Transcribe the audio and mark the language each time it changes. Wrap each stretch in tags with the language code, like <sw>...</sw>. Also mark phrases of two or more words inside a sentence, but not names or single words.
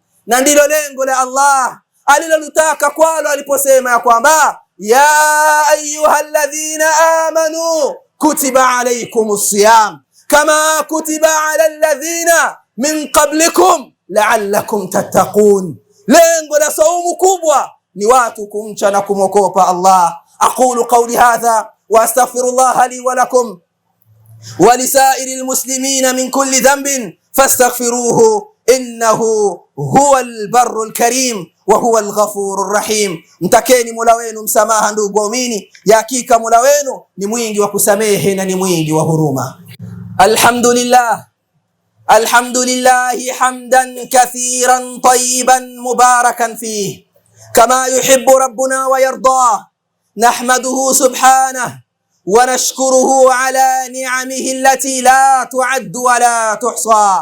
<sw>Na ndilo lengo la Allah alilolitaka kwalo aliposema ya kwamba</sw> <ar>يا أيها الذين آمنوا كتب عليكم الصيام كما كتب على الذين من قبلكم لعلكم تتقون.</ar> <sw>Lengo la saumu kubwa ni watu kumcha na kumokopa Allah.</sw> <ar>أقول قولي هذا وأستغفر الله لي ولكم ولسائر المسلمين من كل ذنب فاستغفروه إنه هو البر الكريم وهو الغفور الرحيم.</ar> <sw>Mtakeni Mola wenu msamaha ndugu waumini, ya hakika Mola wenu ni mwingi wa kusamehe na ni mwingi wa huruma.</sw> <ar>الحمد لله الحمد لله حمدا كثيرا طيبا مباركا فيه كما يحب ربنا ويرضى. نحمده سبحانه ونشكره على نعمه التي لا تعد ولا تحصى.</ar>